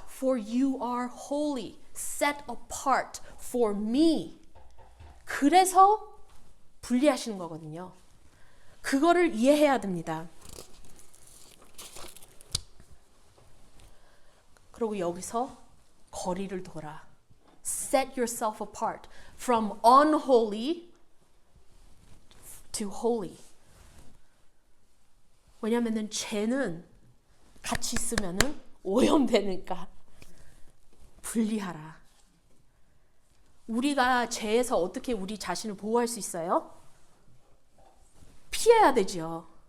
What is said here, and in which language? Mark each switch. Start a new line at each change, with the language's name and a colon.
English: For you are holy, set apart for me.
Korean: 그래서 분리하시는 거거든요. 그거를 이해해야 됩니다. 그리고 여기서 거리를 둬라.
English: Set yourself apart from unholy to holy.
Korean: 왜냐면은 죄는 같이 있으면은 오염되니까 분리하라. 우리가 죄에서 어떻게 우리 자신을 보호할 수 있어요? 피해야 되죠.